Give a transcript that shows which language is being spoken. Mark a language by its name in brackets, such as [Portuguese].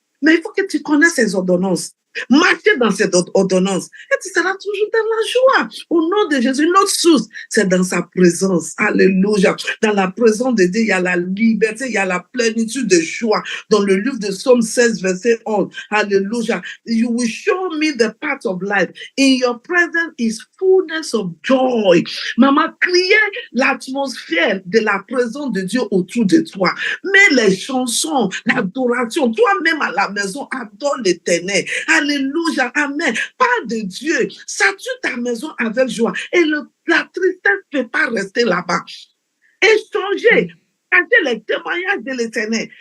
[French] Mais il faut que tu connaisses ces ordonnances. Marcher dans cette ordonnance et tu seras toujours dans la joie. Au nom de Jésus, notre source, c'est dans sa présence. Alléluia. Dans la présence de Dieu, il y a la liberté, il y a la plénitude de joie. Dans le livre de Psaume 16, verset 11. Alléluia. [English] You will show me the path of life. In your presence is fullness of joy. [French] Maman, criez l'atmosphère de la présence de Dieu autour de toi. Mais les chansons, l'adoration, toi-même à la maison, adore l'Éternel. Alléluia, amen. Parle de Dieu, sature ta maison avec joie. Et la tristesse ne peut pas rester là-bas. Échangez, regardez les témoignages de l'Éternel.